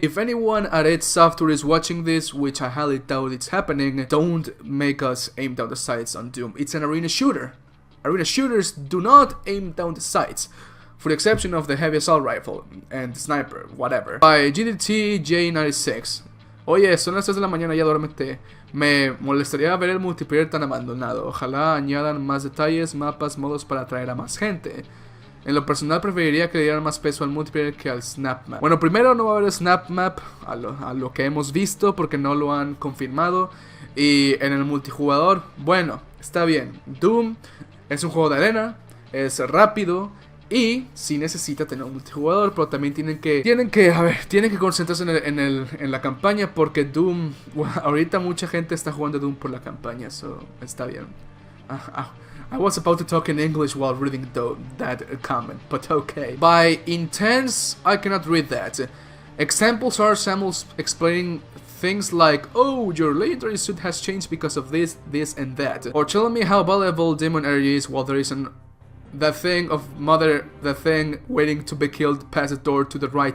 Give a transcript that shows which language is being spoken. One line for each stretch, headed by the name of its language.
English: If anyone at id Software is watching this, which I highly doubt it's happening, don't make us aim down the sights on Doom. It's an arena shooter. Arena shooters do not aim down the sights, for the exception of the heavy assault rifle and the sniper, whatever. By GDT J96.
Spanish: Oye, son las 3 de la mañana, ya duérmete. Me molestaría ver el multiplayer tan abandonado. Ojalá añadan más detalles, mapas, modos para atraer a más gente. En lo personal preferiría que le dieran más peso al multiplayer que al snap map. Bueno, primero no va a haber snap map a lo que hemos visto porque no lo han confirmado. Y en el multijugador, bueno, está bien. Doom es un juego de arena, es rápido y sí necesita tener un multijugador, pero también tienen que concentrarse en la campaña porque Doom, bueno, ahorita mucha gente está jugando Doom por la campaña, so está bien.
English: I was about to talk in English while reading that comment, but okay. By intense, I cannot read that. Examples are samples explaining things like, oh, your legendary suit has changed because of this, and that. Or telling me how valuable demon energy is while there is that thing waiting to be killed past the door to the right.